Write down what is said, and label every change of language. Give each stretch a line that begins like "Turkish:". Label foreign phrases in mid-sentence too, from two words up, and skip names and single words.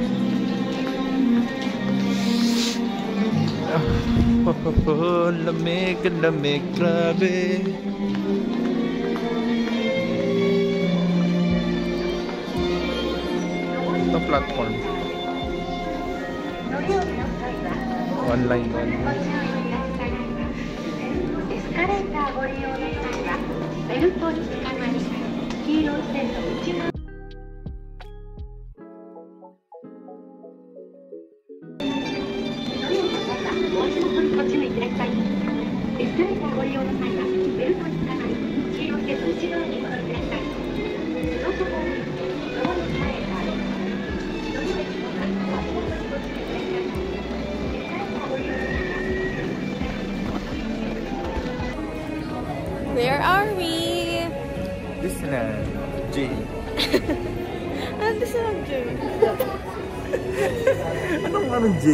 Filipino: Lamig, lamig, grabe. Ito platform.
English: One line.
Japanese: エスカレーターご利用の際はベルトにつかまり黄色い線の内側もう一度ご注意ください。エスカレーターご利用の際はベルトにつかまり黄色い線の内側にご利用ください。その後もドアの前へ歩き乗るべきの際は足元にご注意ください。エスカレーターご利用の際は
English: Where are we? Disneyland.
Filipino: J. Ando sa Jay. Anong J?